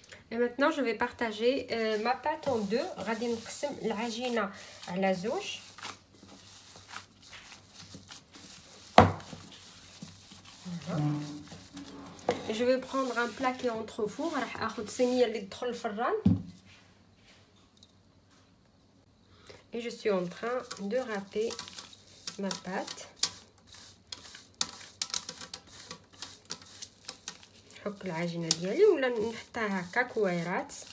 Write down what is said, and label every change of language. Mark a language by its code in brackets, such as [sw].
[fr] Et maintenant je vais partager ma pâte en deux. [ar] غادي نقسم العجينه على زوج. [fr] Je vais prendre un plat qui est entre four. [ar] راح اخذ صينيه اللي تدخل الفران. [fr] Et je suis en train de râper ma pâte. [ar] نحك العجينه ديالي ولا نحطها هكا كويرات.